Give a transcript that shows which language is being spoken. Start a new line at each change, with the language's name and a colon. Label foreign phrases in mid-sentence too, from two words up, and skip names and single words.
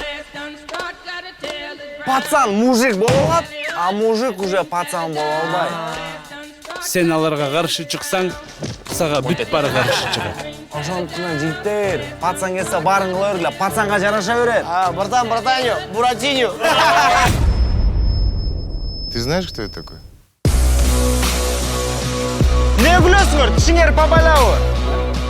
Kyrgyz: Пацан мужик боло алат, а мужик уже пацан боло албайт. Сен аларга каршы чыксаң, сага бүт бара каршы чыгат. Ошондуктан жигиттер, пацан келсе баарын кыла бергиле, пацанга жараша берет.
Russian: Братаньо, Буратиньо. Ты знаешь, кто это такой?
Kyrgyz: Не күлөсүңөр, тишиңер попалабы?